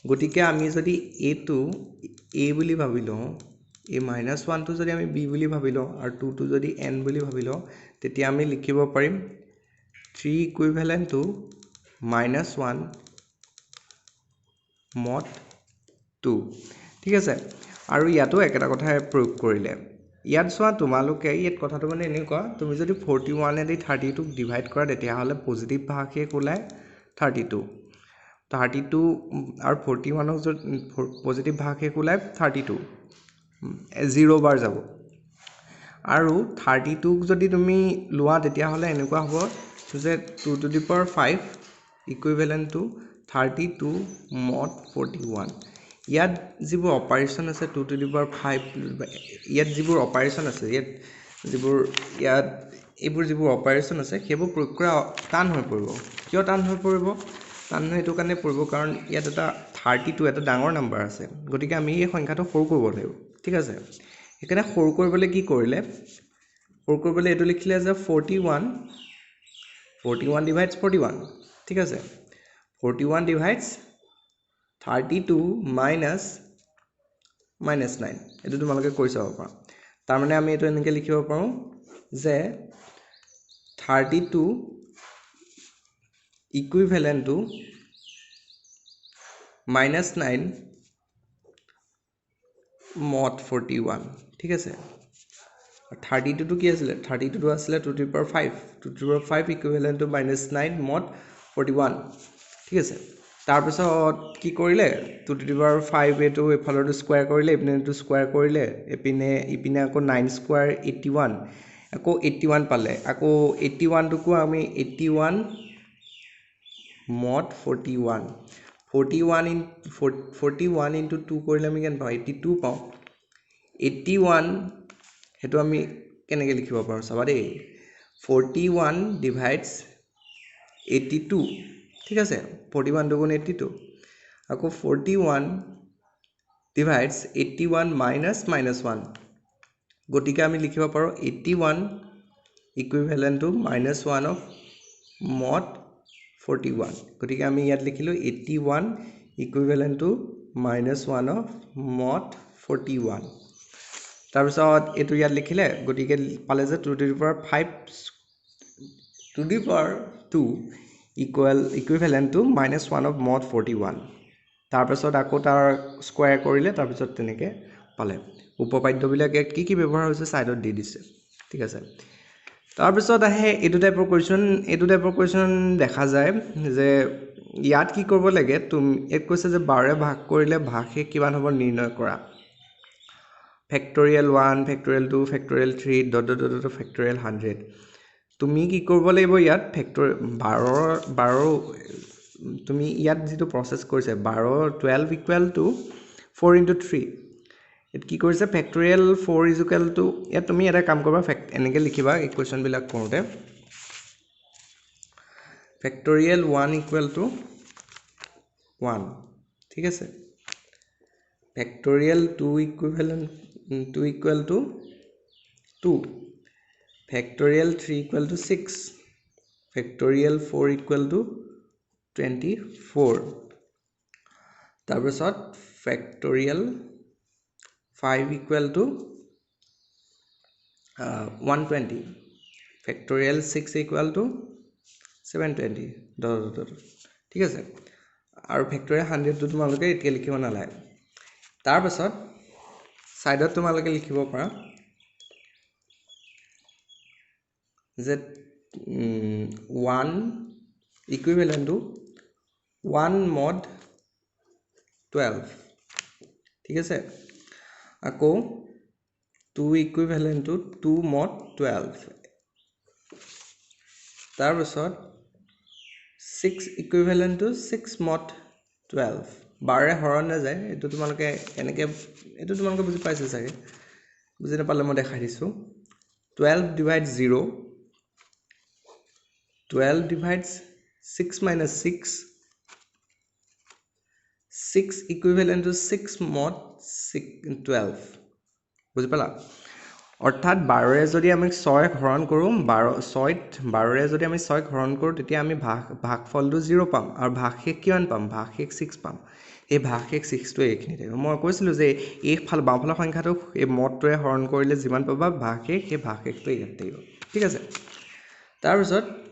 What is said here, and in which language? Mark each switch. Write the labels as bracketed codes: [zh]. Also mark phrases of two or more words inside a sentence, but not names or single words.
[as] গতিকে আমি যদি এইটো a বুলি ভাবি লওঁ, এই -1 টো যদি আমি b বুলি ভাবি লওঁ আৰু 2 টো যদি n বুলি ভাবি লওঁ তেতিয়া আমি লিখিব পাৰিম 3 [en] equivalent to [as] -1 mod 2 ঠিক আছে আৰু ইয়াতো একেটা কথাই প্ৰয়োগ কৰিলে ইয়াত চোৱা তোমালোকে ইয়াত কথাটো মানে এনেকুৱা তুমি যদি 41 এদি 32 ক ডিভাইড কৰা তেতিয়া হলে পজিটিভ ভাগশেষ ওলাই 32 আৰু 41 ক যদি পজিটিভ ভাগশেষ ওলাই 32 0 বাৰ যাব আৰু 32 ক যদি তুমি লোৱা তেতিয়া হলে এনেকুৱা হ'ব যে [en] 2 to the power 5 equivalent to 32 mod 41 [as] ইয়াত যিবোৰ অপাৰেচন আছে [en] 2 to the power 5 [as] ইয়াত যিবোৰ অপাৰেচন আছে ইয়াত এইবোৰ যিবোৰ অপাৰেচন আছে সেইবোৰ প্ৰয়োগ কৰা টান হৈ পৰিব কিয় টান হৈ পৰিব টান এইটো কাৰণে পৰিব কাৰণ ইয়াত এটা 32 এটা ডাঙৰ নম্বৰ আছে গতিকে আমি এই সংখ্যাটো সৰু কৰিব লাগিব ঠিক আছে এখানে সৰু কৰিবলৈ কি কৰিলে সৰু কৰিবলৈ এটো লিখিলে যে [en] 41 divides 41 [as] ঠিক আছে [en] 41 divides 32 minus [as] 9 এটো তোমালোকে কৈ চাব পাৰা তাৰ মানে আমি এটো এনেকৈ লিখিব পাৰো যে [en] 32 equivalent to -9 [as] mod 41 ঠিক আছে 32 টো কি আছিল 32 টো আছিল [en] 2 to the power 5 2 to the power 5 equivalent to -9 mod 41 [as] ঠিক আছে তাৰ পিছত কি কৰিলে [en] 2 to the power 5 [as] এটো এফালৰটো স্কয়াৰ কৰিলে ইপিনেটো স্কয়াৰ কৰিলে ইপিনে আকৌ 9 স্কয়াৰ 81 আকৌ 81 পালে আকৌ 81 টোকো আমি 81 mod 41 41 into 2 কৰিলে আমি কেন পাওঁ 82 পাওঁ 81 হেতু আমি কেনেকৈ লিখিব পাৰো চাবা দেই [en] 41 divides 82 [as] ঠিক আছে 41 দুগুণ 82 আকৌ [en] 41 divides 81 minus [as] -1 গতিকে আমি লিখিব পাৰো [en] 81 equivalent to -1 of mod 41 [as] গতিকে আমি ইয়াত লিখিলো [en] 81 equivalent to -1 of mod 41 [as] তাৰ পিছত এটো ইয়াত লিখিলে গতিকে পালে যে [en] 2 to the power 5 to the power 2 equivalent to -1 of mod 41 [as] তাৰ পিছত আকৌ তাৰ স্কয়াৰ কৰিলে তাৰ পিছত তেনেকে পালে উপপাদ্য বিলাকে কি ব্যৱহাৰ হৈছে সাইডত দি দিছে ঠিক আছে তাৰ পিছত আহে এটো টাইপৰ কোৱেশ্চন দেখা যায় যে ইয়াত কি কৰিব লাগে তুমি এক কৈছে যে 12 ভাগ কৰিলে ভাগশেষ কিমান হ'ব নিৰ্ণয় কৰা [en] factorial 1 factorial 2 factorial 3 ... [as] factorial 100 তুমি কি কৰিব লাগিব ইয়াত ফেক্টৰ 12 তুমি ইয়াত যেটো প্ৰসেস কৰিছে [en] 12 equal to 4 into 3 [as] এত কি কৰিছে [en] factorial 4 is equal to [as] ইয়াত তুমি এটা কাম কৰিবা এনেকৈ লিখিবা ইকুৱেচন বিলাক কৰোতে [en] factorial 1 equal to 1 [as] ঠিক আছে [en] factorial 2 equal to 2 factorial 3 equal to 6 factorial 4 equal to 24 [as] তাৰ পিছত [en] factorial 5 equal to 120 factorial 6 equal to 720 [as] ঠিক আছে আৰু factorial 100 টো তোমালোকে এতিয়া লিখিব নালাগে তাৰ পিছত সাইডত তোমালোকে লিখিব পাৰা [en] যে 1 equivalent to 1 mod 12 [as] ঠিক আছে আকৌ [en] 2 equivalent to 2 mod 12 [as] তাৰ পিছত [en] 6 equivalent to 6 mod 12 [as] বাৰে হৰণ না যায় এটো তোমালোকে এনেকে এটো তোমালোকে বুজি পাইছে চাগে বুজি নাপালে মই দেখাই দিছো [en] 12 divides 0 12 divides 6 minus 6 6 equivalent to 6 mod 12 [as] বুজি পালা অৰ্থাৎ 12 ৰে যদি আমি 6 হৰণ কৰো 12 ৰে যদি আমি 6 হৰণ কৰো তেতিয়া আমি ভাগফলটো 0 পাম আৰু ভাগশেষ কিমান পাম ভাগশেষ 6 পাম এই ভাগশেষ 6টো এইখিনি থাকিব মই কৈছিলোঁ যে এই বাওঁফালৰ সংখ্যাটো এই মদটোৱে হৰণ কৰিলে যিমান পাবা ভাগশেষ সেই ভাগশেষটো ইয়াত থাকিব ঠিক আছে তাৰপিছত